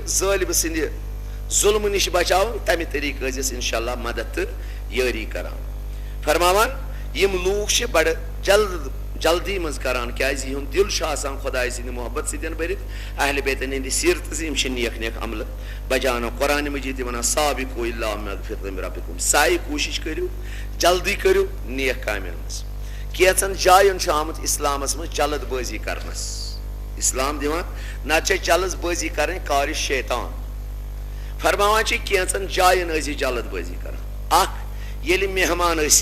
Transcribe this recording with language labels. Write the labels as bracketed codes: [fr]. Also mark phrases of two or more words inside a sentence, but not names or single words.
[ks] ظٲلمہٕ سٕنٛدِ ظُلمہٕ نِش بچاوُن تمہِ طریٖقہٕ ٲسۍزٮ۪س [ar] انشاء اللہ [ks] مدد تہٕ یٲری کران فرماوان یم لوٗکھ چھِ بڑٕ جلدی منٛز کران کیازِ یِہُنٛد دل چھُ آسان خۄداے سٕنٛدِ محبت سۭتۍ بٔرِتھ اہلِ بیتن ہٕنٛدِ سیٖرتہٕ زِ یِم چھِ نیک نیک عملہٕ بجاونہٕ قرآنِ مجیٖد ونان [ar] سابقو الا مغفرۃ من ربکم [ks] سایہِ کوٗشش کٔرِو جلدی کٔرِو نیک کامٮ۪ن منٛز کینٛژن جاین چھُ آمُت اسلامس منٛز جلد بٲزی کرنس اسلام دِوان نتہٕ چھِ جلد بٲزی کرٕنۍ کارِ شیطان فرماوان چھِ کینٛژن جاین ٲسۍ یہِ جلد بٲزی کران اکھ ییٚلہِ مہمان